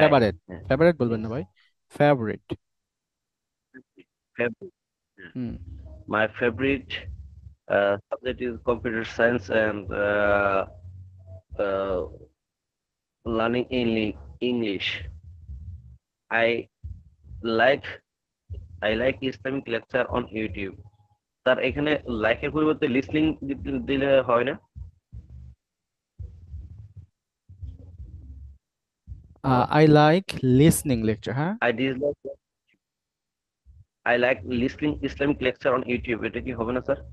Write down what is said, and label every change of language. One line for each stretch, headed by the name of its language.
Bangla: favorite favorite বলবেন না ভাই favorite
English: Favorite. Hmm My favorite subject is computer science and uh, learning English. I like I like Islamic lecture on YouTube.
Bangla: Sir এখানে লাইকের পরিবর্তে listening দিলে হয় না?
English: I like listening lecture হ্যাঁ I like listening Islamic lecture on YouTube.
Bangla: এটা কি হবে না স্যার?